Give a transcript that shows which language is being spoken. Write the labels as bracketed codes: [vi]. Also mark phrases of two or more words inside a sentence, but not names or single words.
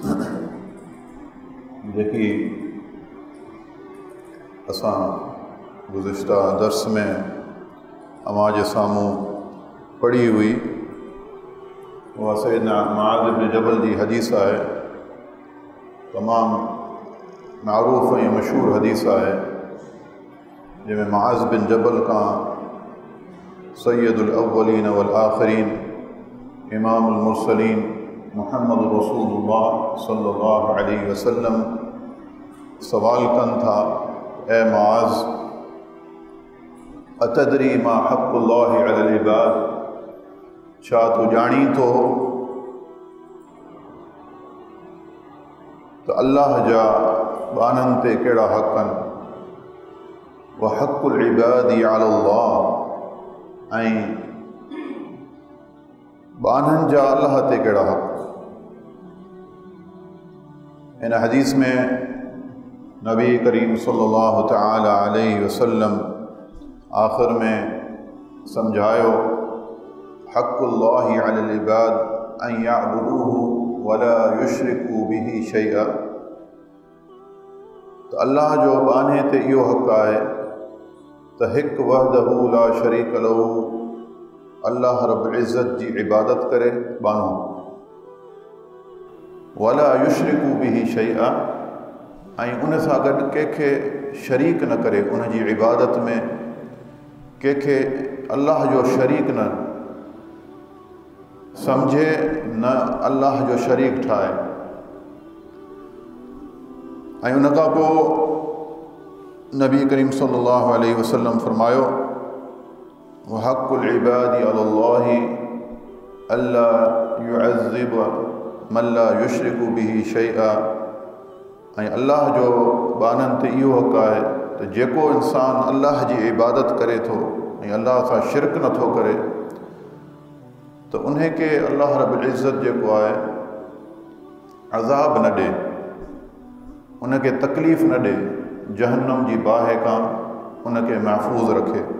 [sd] जेकी असां गुज़िश्ता दर्स में अवां जे साम्हूं पढ़ी हुई उहा सैयदना मुआज़ इब्न जबल जी हदीस आहे। तमामु मारूफ़ ऐं मशहूर हदीस आहे जंहिंमें मुआज़ बिन जबल खां [ar] سيد الأولين والآخرين إمام المرسلين محمد رسول الله صلى الله عليه وسلم [sd] सवाल कनि था, ए मुआज़ [ar] أتدري ما حق الله على العباد, [sd] छा तूं ॼाणी थो त अल्लाह जा बाननि ते कहिड़ा हक़ आहिनि। [ar] و حق العباد على الله, [sd] ऐं बाननि जा अल्लाह ते कहिड़ा हक़। इन हदीस में नबी करीम [ar] صلى الله تعالى عليه وسلم [sd] आख़िर में सम्झायो [ar] حق الله على العباد أن يعبدوه ولا يشركوا به شيئا, [sd] त अल्लाह जो बाने ते इहो हक़ आहे त हिकु [ar] وحده لا شريك له الله رب العزة [sd] जी इबादत करे बानो, [ar] ولا يشركوا به شيئا, [sd] ऐं उन सां गॾु कंहिंखे शरीक न करे, उन जी इबादत में कंहिंखे अल्लाह जो शरीक न सम्झे, न अल्लाह जो शरीक ठाहे। ऐं उन खां पोइ नबी करीम [ar] صلى الله عليه وسلم [sd] फरमायो [ar] و حق العباد على الله ألا يعذب من لا يشرك به شيئا, [sd] ऐं अल्लाह जो बाननि ते इहो हक़ आहे त जेको इंसानु अल्लाह जी इबादत करे थो ऐं अल्लाह सां शिरक नथो करे त उनखे [ar] الله رب العزة [sd] जेको आहे अज़ाब न ॾे, उनखे तकलीफ़ न ॾे, जहन्नम जी बाहि खां उनखे महफ़ूज़ रखे।